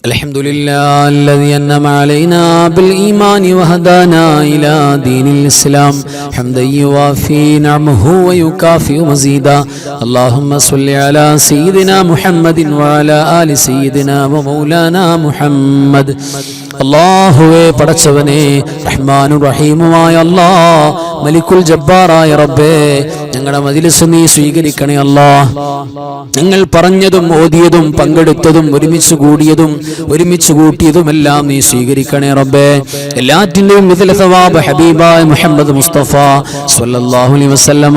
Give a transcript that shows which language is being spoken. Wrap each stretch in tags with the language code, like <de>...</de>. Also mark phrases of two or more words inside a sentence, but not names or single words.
<ar>الحمد لله الذي أنعم علينا بالإيمان وهدانا إلى دين الإسلام حمدا يوافي نعمه ويكافئ مزيدا اللهم صل على سيدنا محمد وعلى آل سيدنا ومولانا محمد</ar> <ml>അല്ലാഹുവേ പടച്ചവനെ റഹ്മാനും റഹീമുമായ അല്ലാഹ് മലിക്കുൽ ജബ്ബാറായ റബ്ബേ ഞങ്ങളുടെ മജ്‌ലിസ് നീ സ്വീകരിക്കണേ അല്ലാഹ് ഞങ്ങൾ പറഞ്ഞതും ഓതിയതും പങ്കെടുത്തതും ഒരുമിച്ച് കൂടിയതും ഒരുമിച്ച് കൂട്ടിയതുമെല്ലാം നീ സ്വീകരിക്കണേ റബ്ബേ എല്ലാറ്റിന്റെയും</ml> <ar>مثل ثواب</ar> <ml>ഹബീബായ മുഹമ്മദ് മുസ്തഫ</ml> <ar>صلى الله عليه وسلم</ar>